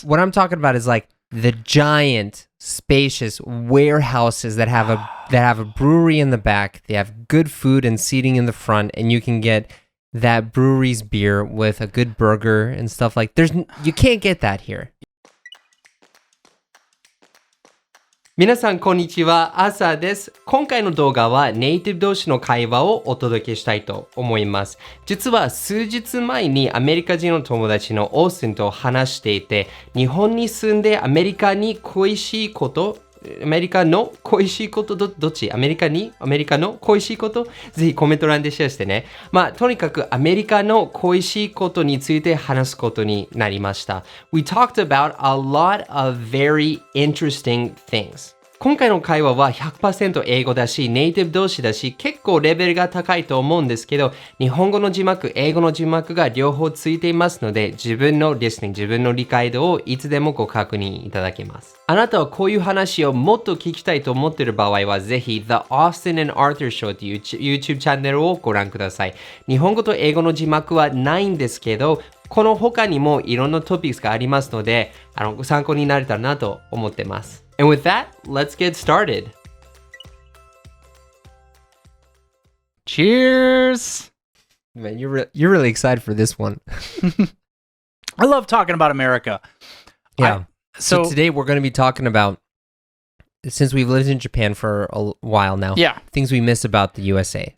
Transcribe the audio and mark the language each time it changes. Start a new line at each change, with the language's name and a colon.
English: what I'm talking about is like the giant, spacious warehouses that have a brewery in the back. They have good food and seating in the front, and you can get that brewery's beer with a good burger and stuff like. You can't get that here.
Japanese: 皆さんこんにちは、アーサーです。今回の動画はネイティブ同士の会話をお届けしたいと思います。実は数日前にアメリカ人の友達のオースティンと話していて、日本に住んでアメリカに恋しいこと、アメリカの恋しいことどっちアメリカの恋しいことぜひコメント欄でシェアしてね。とにかくアメリカの恋しいことについて話すことになりました。
English: We talked about a lot of very interesting things.
Japanese: 今回の会話は 100% 英語だし、ネイティブ同士だし、結構レベルが高いと思うんですけど、日本語の字幕、英語の字幕が両方ついていますので、自分のリスニング、自分の理解度をいつでもご確認いただけます。あなたはこういう話をもっと聞きたいと思っている場合は、ぜひ The Austin and Arthur Show という YouTube チャンネルをご覧ください。日本語と英語の字幕はないんですけど、この他にもいろんなトピックスがありますので、ご参考になれたらなと思ってます。
English: And with that, let's get started. Cheers! Man, you're really excited for this one. I love talking about America. Yeah. So today we're going to be talking about, since we've lived in Japan for a while now, things we miss about the USA.